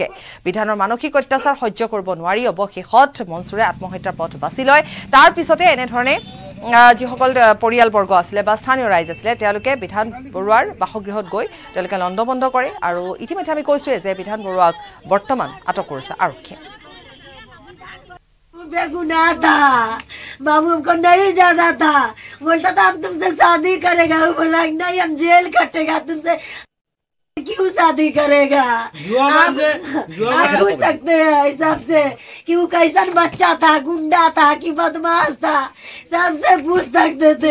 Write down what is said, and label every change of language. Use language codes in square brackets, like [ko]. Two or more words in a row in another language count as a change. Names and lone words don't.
[as] বিধানৰ মানসিক অত্যাচাৰ সহ্য কৰিব নোৱাৰি অৱশেষত মনসুৰে আত্মহত্যাৰ পথ বাছি লয়। তাৰ পিছতে এনেধৰণে যিসকল পৰিয়ালবৰ্গ আছিলে বা স্থানীয় ৰাইজ আছিলে তেওঁলোকে বিধান বৰুৱাৰ বাসগৃহত গৈ তেওঁলোকে লণ্ডভণ্ড কৰে আৰু ইতিমধ্যে আমি কৈছোৱে যে বিধান বৰুৱাক বৰ্তমান আটক কৰিছে আৰক্ষীয়ে। [hi] बेगुनाह था, बाबू हमको नहीं जाना था, बोलता था हम तुमसे शादी करेगा, वो बोला नहीं हम जेल कटेगा तुमसे, क्यों शादी करेगा? आप पूछ सकते हैं हिसाब से कि वो कैसन बच्चा था, गुंडा था कि बदमाश था, सबसे पूछ सकते थे।